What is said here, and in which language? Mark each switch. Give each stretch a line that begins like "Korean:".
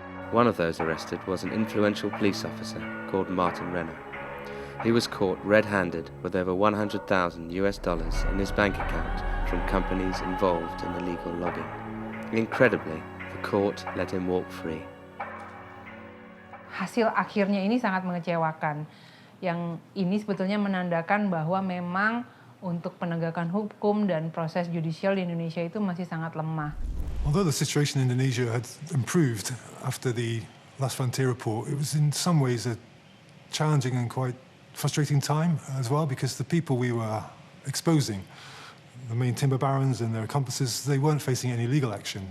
English: One of those arrested was an influential police officer called Martin Renner. He was caught red-handed with over $100,000 in his bank account from companies involved in illegal logging. Incredibly, the court let him walk free.
Indonesian: Hasil akhirnya ini sangat mengecewakan. Yang ini sebetulnya menandakan bahwa memang untuk penegakan hukum dan proses judicial di Indonesia itu masih sangat lemah.
English: Although the situation in Indonesia had improved after the Last Frontier report, it was in some ways a challenging and quite frustrating time as well, because the people we were exposing, the main timber barons and their accomplices, they weren't facing any legal action.